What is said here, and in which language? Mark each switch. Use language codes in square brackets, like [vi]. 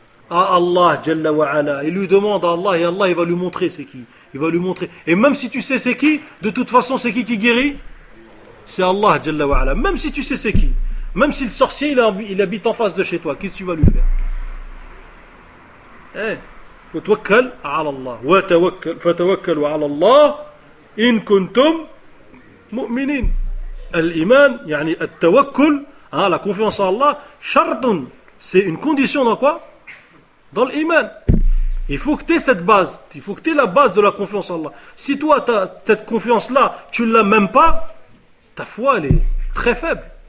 [fr] À Allah, Jalla wa Ala. Il lui demande à Allah, et Allah, il va lui montrer c'est qui. Il va lui montrer. Et même si tu sais c'est qui, de toute façon, c'est qui guérit? C'est Allah, Jalla wa Ala. Même si tu sais c'est qui. Même si le sorcier, il habite en face de chez toi, qu'est-ce que tu vas lui faire? [ar] وتوكل على الله فتوكلوا على الله إن كنتم مؤمنين. الإيمان يعني التوكل, [fr] la confiance en Allah, شرط, c'est une condition dans quoi? Dans l'iman. Il faut que tu aies cette base, il faut que tu aies la base de la confiance en Allah. Si toi, cette confiance-là, tu ne l'as même pas, ta foi, elle est très faible.